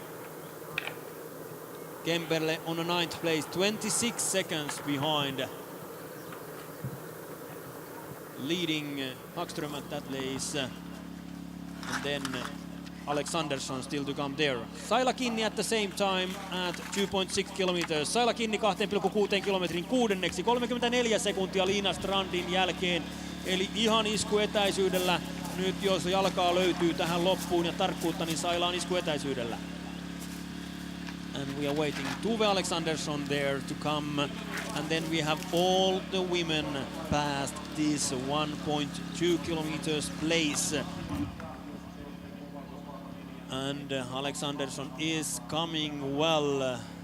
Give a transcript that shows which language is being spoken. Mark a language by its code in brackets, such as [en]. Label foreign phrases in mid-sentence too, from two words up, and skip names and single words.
[en] Kemberle on a 9th place, 26 seconds behind. Leading Hagström at that place. And then Alexandersson still to come there. Saila Kinni at the same time at 2.6 kilometers. [fi] Saila Kinni 2,6 kilometrin kuudenneksi, 34 sekuntia Lina Strandin jälkeen. Eli ihan iskuetäisyydellä. Nyt jos jalkaa löytyy tähän loppuun ja tarkkuutta, niin Saila on iskuetäisyydellä. [en] And we are waiting Tuve Alexandersson there to come, and then we have all the women past this 1.2 kilometers place. And Alexandersson is coming well.